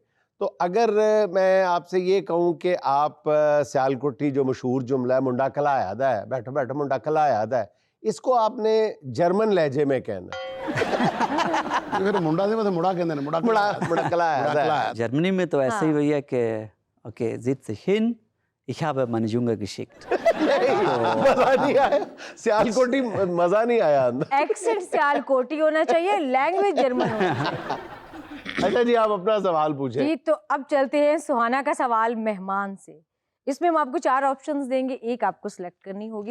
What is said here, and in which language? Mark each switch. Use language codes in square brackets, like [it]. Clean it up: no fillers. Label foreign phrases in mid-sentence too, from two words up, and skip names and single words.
[ur] تو اگر میں آپ سے یہ کہوں کہ آپ سیالکوٹی جو مشہور جملہ ہے، منڈا کلا یاد ہے، بیٹھو بیٹھو منڈا کلا یاد ہے، اس کو آپ نے جرمن لہجے میں کہنا ہے. پھر منڈا سے مطلب مڑا کہتے ہیں، مڑا منڈا کلا یاد ہے. جرمنی میں تو ایسے ہی ہوئی ہے کہ اوکے, [de] sitz ich hin, ich habe meine Junge geschickt। [ur] مزہ نہیں آیا، سیالکوٹی مزہ نہیں آیا اندر. ایکسنٹ سیالکوٹی ہونا چاہیے، لینگویج جرمن ہونا چاہیے. اچھا جی، آپ اپنا سوال پوچھیں. جی، تو اب چلتے ہیں سہانا کا سوال مہمان سے. اس میں ہم آپ کو 4 آپشنز دیں گے، ایک آپ کو سلیکٹ کرنی ہوگی.